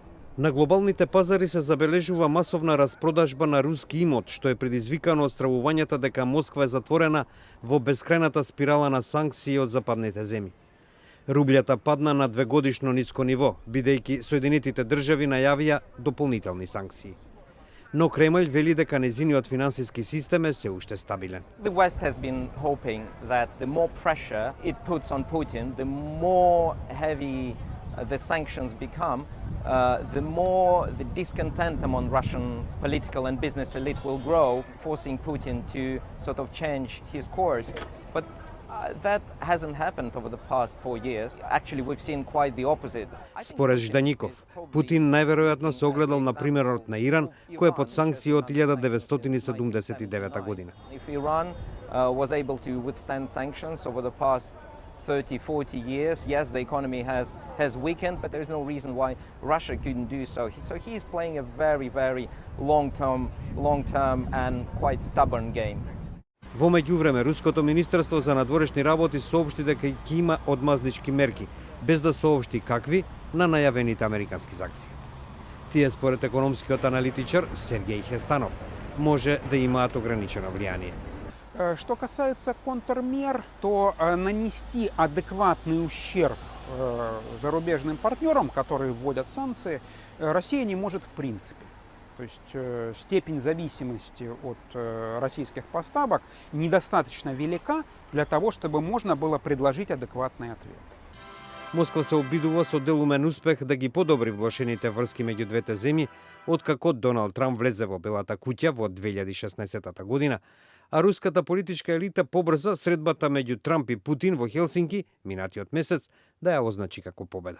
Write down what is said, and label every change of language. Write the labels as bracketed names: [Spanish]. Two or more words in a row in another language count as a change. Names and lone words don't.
[Macedonian] На глобалните пазари се забележува масовна распродажба на руски имот, што е предизвикано од стравувањата дека Москва е затворена во бескрајната спирала на санкции од западните земји. Рублјата падна на двегодишно ниско ниво, бидејќи Соединетите држави најавија дополнителни санкции. Но Кремљ вели дека незиниот финансиски систем е се уште стабилен. [English] The West has been hoping that the more pressure it puts on Putin, the more heavy the sanctions become, the more the discontent among Russian political and business elite will grow, forcing Putin to sort of change his course. But that hasn't happened over the past 4 years. Actually, we've seen quite the opposite. [Macedonian] Според Ждаников, Путин најверојатно се огледал на примерот на Иран, кој е под санкции од 1979 година. [English] If Iran was able to withstand sanctions over the past 30-40 years, yes, the economy has weakened, but there's no reason why Russia couldn't do so. So he's playing a very, very long-term and quite stubborn game. [Macedonian] Во меѓувреме, Руското министерство за надворешни работи соопшти дека ќе има одмазнички мерки, без да соопшти какви, на најавените американски санкции. Тие според економскиот аналитичар Сергеј Хестанов може да имаат ограничено влијание. [Russian] Что касается контрмер, то нанести адекватный ущерб зарубежным партнерам, которые вводят санкции, Россия не может в принципе. То есть степень зависимости от российских поставок недостаточно велика для того, чтобы можно было предложить адекватный ответ. [Macedonian] Москва се обидува со делумен успех да ги подобри влошените врски меѓу двете земји, откако Доналд Трамп влезе во Белата куќа во 2016 година, а руската политичка елита побрза средбата меѓу Трамп и Путин во Хелсинки минатиот месец да ја означи како победа.